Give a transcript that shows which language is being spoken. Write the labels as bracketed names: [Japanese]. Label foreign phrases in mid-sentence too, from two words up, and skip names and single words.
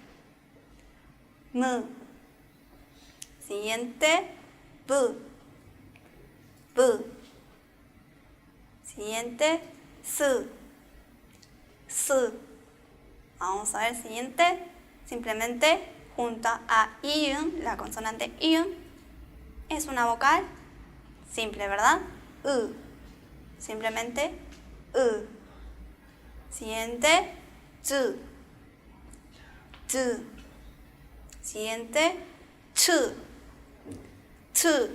[Korean] Mu. [Spanish] Siguiente, bu. Bu. Siguiente, su. [Korean] Su. [Spanish] Vamos a ver el siguiente. Simplemente junta a iun, la consonante iun. Es una vocal simple, ¿verdad? U. Simplemente u. Siguiente, zu. Zu. Siguiente, chu. Tu.